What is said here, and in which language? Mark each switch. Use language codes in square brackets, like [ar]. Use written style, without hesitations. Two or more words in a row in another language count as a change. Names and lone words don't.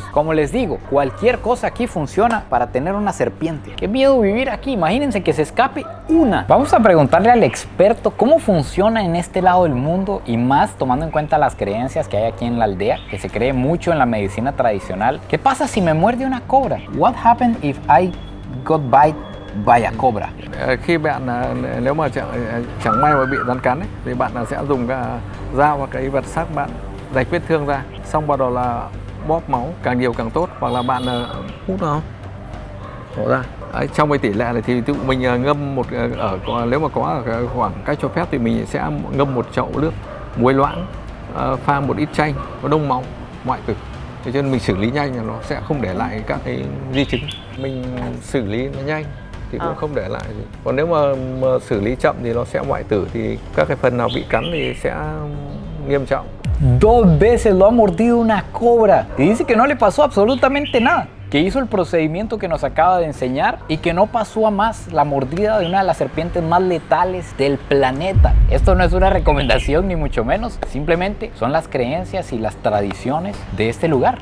[es] Como les digo, cualquier cosa aquí funciona para tener una serpiente. Qué miedo vivir aquí, imagínense que se escape una. Vamos a preguntarle al experto cómo funciona en este lado del mundo y más tomando en cuenta las creencias que hay aquí en la aldea, que se cree mucho en la medicina tradicional. ¿Qué pasa si me muerde una cobra? [en] What happens if I got bite by a cobra? [vi] Khi bạn nếu mà chẳng may mà bị rắn cắn ấy, thì bạn sẽ dùng cái dao và cái vật sắc bạn rạch vết thương ra, xong bắt đầu là bóp máu càng nhiều càng tốt, hoặc là bạn hút nó đổ ra. Đấy, trong cái tỷ lệ này thì mình ngâm một nếu mà có ở khoảng cách cho phép thì mình sẽ ngâm một chậu nước muối loãng, pha một ít chanh, có đông máu, ngoại tử. Cho nên mình xử lý nhanh là nó sẽ không để lại các cái di chứng. Mình xử lý nó nhanh thì cũng không để lại gì. Còn nếu mà xử lý chậm thì nó sẽ ngoại tử, thì các cái phần nào bị cắn thì sẽ nghiêm trọng. [es] 2 veces lo ha mordido una cobra y dice que no le pasó absolutamente nada, que hizo el procedimiento que nos acaba de enseñar y que no pasó a más la mordida de una de las serpientes más letales del planeta. Esto no es una recomendación ni mucho menos, simplemente son las creencias y las tradiciones de este lugar.